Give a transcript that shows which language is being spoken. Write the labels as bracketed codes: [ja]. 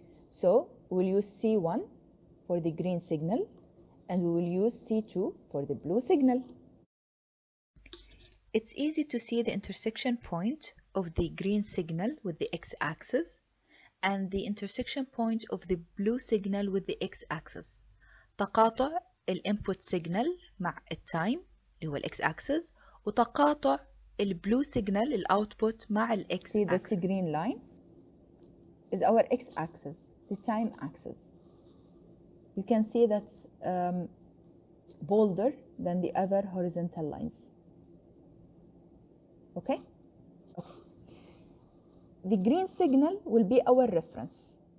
[en] So we'll use C1 for the green signal and we will use C2 for the blue signal. It's easy to see the intersection point of the green signal with the x-axis and the intersection point of the blue signal with the x-axis. [ar] تقاطع الانبوت سيجنال مع التايم اللي هو الاكس اكسس، وتقاطع البلو سيجنال الاوتبوت مع الاكس اكسس. [en] See, this green line is our x-axis, the time axis. You can see that's bolder than the other horizontal lines. Okay? Okay. The green signal will be our reference.